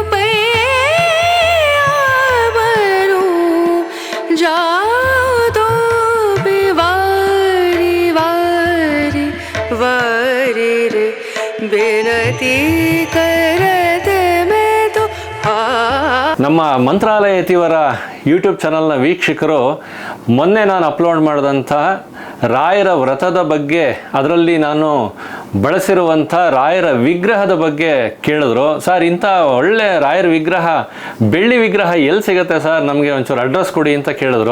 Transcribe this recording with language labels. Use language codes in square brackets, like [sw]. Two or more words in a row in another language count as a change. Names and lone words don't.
[hi] पैया परूं जाओ तो बिवारी वारी वारी रे बिनती करते मैं तो [kn] ನಮ್ಮ ಮಂತ್ರಾಲಯ ಯತಿವರ ಯೂಟ್ಯೂಬ್ ಚಾನಲ್ನ ವೀಕ್ಷಕರು ಮೊನ್ನೆ ನಾನು ಅಪ್ಲೋಡ್ ಮಾಡಿದಂಥ ರಾಯರ ವ್ರತದ ಬಗ್ಗೆ, ಅದರಲ್ಲಿ ನಾನು ಬಳಸಿರುವಂಥ ರಾಯರ ವಿಗ್ರಹದ ಬಗ್ಗೆ ಕೇಳಿದ್ರು. ಸರ್, ಇಂಥ ಒಳ್ಳೆ ರಾಯರ ವಿಗ್ರಹ, ಬೆಳ್ಳಿ ವಿಗ್ರಹ ಎಲ್ಲಿ ಸಿಗುತ್ತೆ ಸರ್, ನಮಗೆ ಒಂಚೂರು ಅಡ್ರೆಸ್ ಕೊಡಿ ಅಂತ ಕೇಳಿದ್ರು.